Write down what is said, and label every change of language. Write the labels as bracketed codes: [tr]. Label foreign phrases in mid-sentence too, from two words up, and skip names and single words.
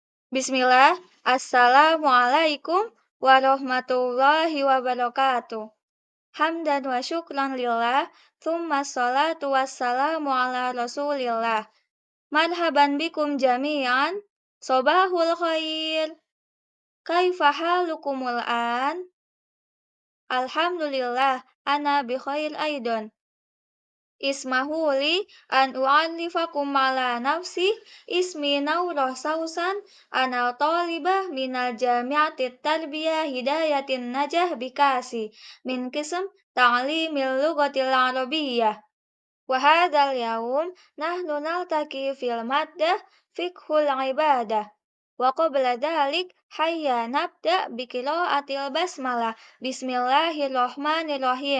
[ar] بسم الله، السلام عليكم ورحمة الله وبركاته. حمدا وشكرا لله، ثم الصلاة والسلام على رسول الله. مرحبا بكم جميعا, صباح الخير. كيف حالكم الآن? الحمد لله، أنا بخير أيضا. اسمحوا لي أن أعرفكم على نفسي اسمي Naurah Sausan أنا طالبة من الجامعة التربية هداية النجاح bikasi من قسم تعليم اللغة العربية وهذا اليوم نحن نلتقي في المادة فقه العبادة وقبل ذلك هيا نبدأ بقراءة البسملة بسم الله الرحمن الرحيم.